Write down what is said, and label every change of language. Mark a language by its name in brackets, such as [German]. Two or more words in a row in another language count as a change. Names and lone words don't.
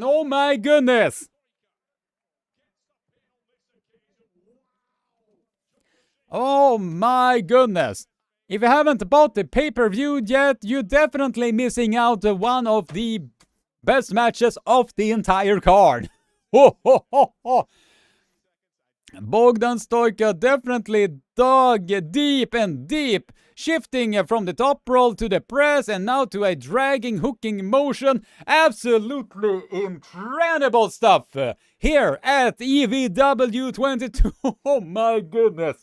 [English] Oh my goodness. Oh my goodness. If you haven't bought the pay-per-view yet, you're definitely missing out on one of the best matches of the entire card. Ho ho ho ho. Bogdan Stoika definitely dug deep and deep, shifting from the top roll to the press and now to a dragging, hooking motion. Absolutely incredible stuff here at EVW 22. Oh my goodness.